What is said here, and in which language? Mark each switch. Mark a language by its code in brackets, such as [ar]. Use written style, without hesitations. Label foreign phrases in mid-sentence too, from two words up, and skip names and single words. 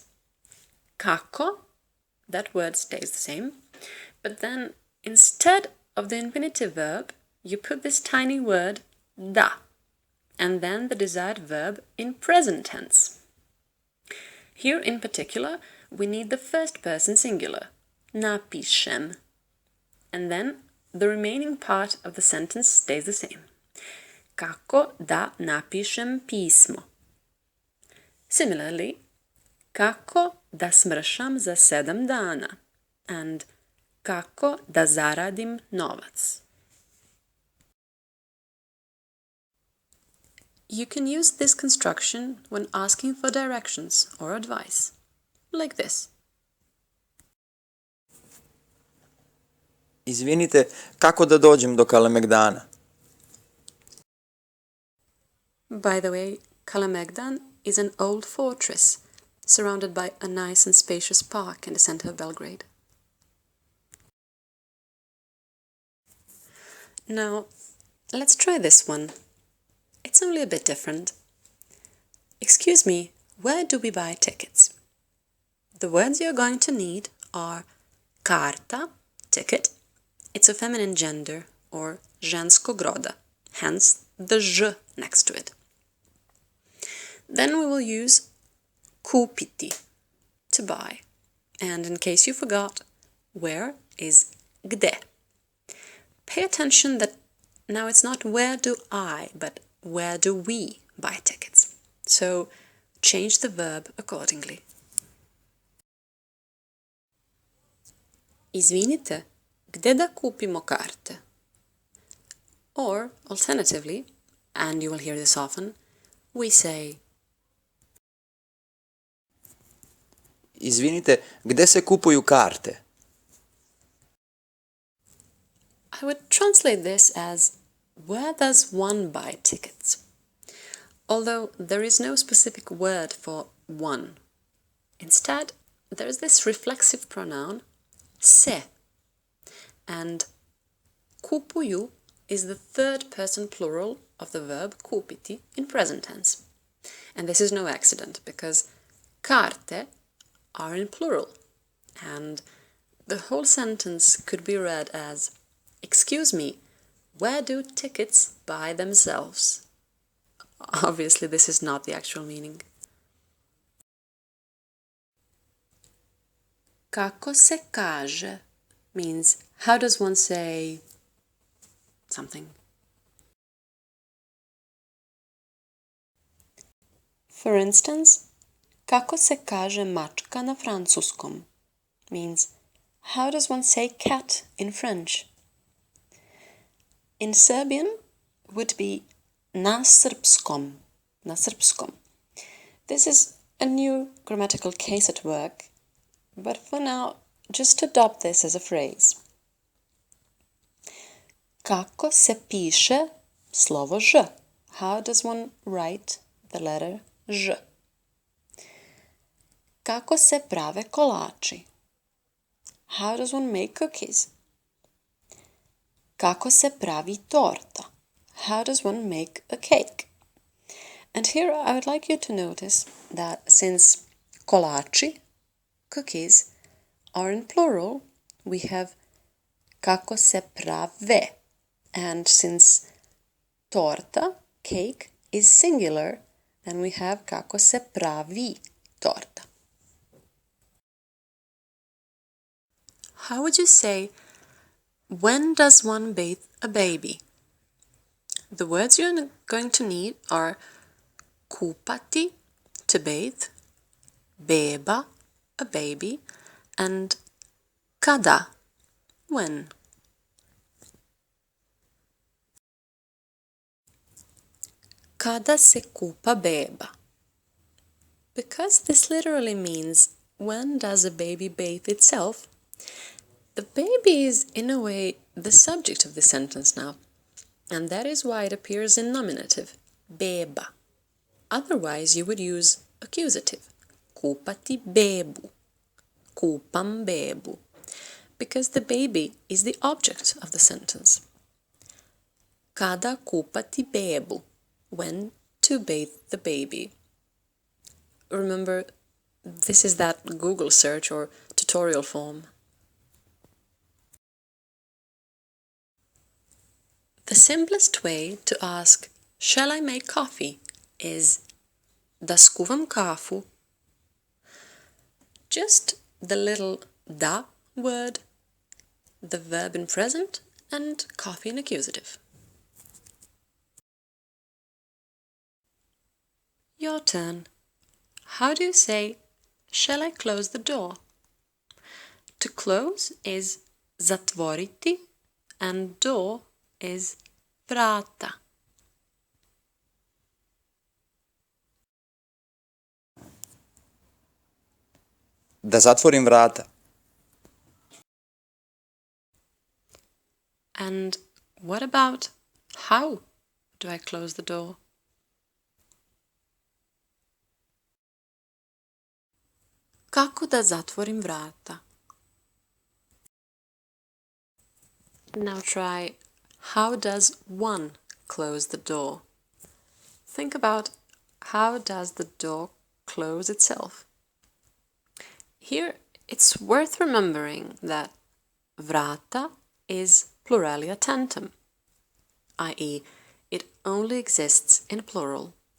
[en] Kako, that word stays the same, but then instead of the infinitive verb, you put this tiny word da, and then the desired verb in present tense. Here in particular, we need the first person singular, napišem, and then the remaining part of the sentence stays the same. [sr] Kako da napišem pismo. Similarly, kako da smršam za 7 dana, and kako da zaradim novac. [en] You can use this construction when asking for directions or advice, like this. [sr] Izvinite, kako da dođem do Kalemegdana? [en] By the way, Kalemegdan is an old fortress surrounded by a nice and spacious park in the center of Belgrade. Now, let's try this one. It's only a bit different. Excuse me, where do we buy tickets? The words you're going to need are karta, ticket. It's a feminine gender, or [sr] ženskog roda, [en] hence the ž next to it. Then we will use kupiti, to buy. And in case you forgot, where is gde. Pay attention that now it's not where do I, but where do we buy tickets. So change the verb accordingly. [sr] Izvinite, gde da kupimo karte? [en] Or, alternatively, and you will hear this often, we say [sr] Izvinite, gde se kupuju karte? [en] I would translate this as where does one buy tickets? Although there is no specific word for one. Instead, there is this reflexive pronoun se, and kupuju is the third person plural of the verb kupiti in present tense. And this is no accident, because karte are in plural, and the whole sentence could be read as, excuse me, where do tickets buy themselves? Obviously, this is not the actual meaning. [sr] Kako se kaže [en] means, how does one say something? For instance, [sr] kako se kaže mačka na francuskom [en] means, how does one say cat in French? In Serbian would be [sr] na srpskom, na srpskom. [en] This is a new grammatical case at work, but for now, just adopt this as a phrase. [sr] Kako se piše slovo ž? [en] How does one write the letter ž? [sr] Kako se prave kolači? [en] How does one make cookies? [sr] Kako se pravi torta? [en] How does one make a cake? And here I would like you to notice that since kolači, cookies, are in plural, we have [sr] kako se prave. [en] And since torta, cake, is singular, then we have [sr] kako se pravi torta. [en] How would you say, when does one bathe a baby? The words you're going to need are kupati, to bathe, beba, a baby, and kada, when. [sr] Kada se kupa beba? [en] Because this literally means when does a baby bathe itself, the baby is in a way the subject of the sentence now, and that is why it appears in nominative, beba. Otherwise you would use accusative, [sr] kupati bebu, kupam bebu, [en] because the baby is the object of the sentence. [sr] Kada kupati bebu, [en] when to bathe the baby. Remember, this is that Google search or tutorial form. The simplest way to ask, shall I make coffee, is [sr] da skuvam kafu. [en] Just the little da word, the verb in present, and coffee in accusative. Your turn. How do you say, shall I close the door? To close is zatvoriti, and door is vrata. [sr] Da zatvorim vrata. [en] And what about how do I close the door? [sr] Kako da zatvorim vrata? [en] Now try, how does one close the door? Think about, how does the door close itself? Here it's worth remembering that vrata is [la] pluralia tantum, [en] i.e., it only exists in plural.